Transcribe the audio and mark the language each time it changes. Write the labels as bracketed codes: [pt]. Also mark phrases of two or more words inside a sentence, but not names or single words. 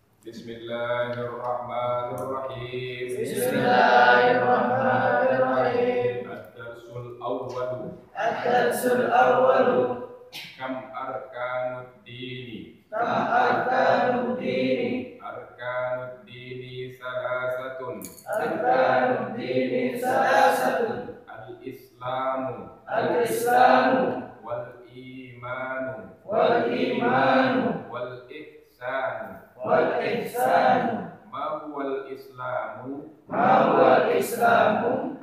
[ar] Bismillahirrahmanirrahim. Bismillahirrahmanirrahim. الدرس الأول. الدرس الأول. كم أركان الدين. كم أركان الدين. أركان الدين ثلاثة. أركان الدين ثلاثة. Al-islamu. Al-islamu. والإيمان. والإيمان. والإحسان. والإحسان. ما هو الإسلام? ما هو الإسلام?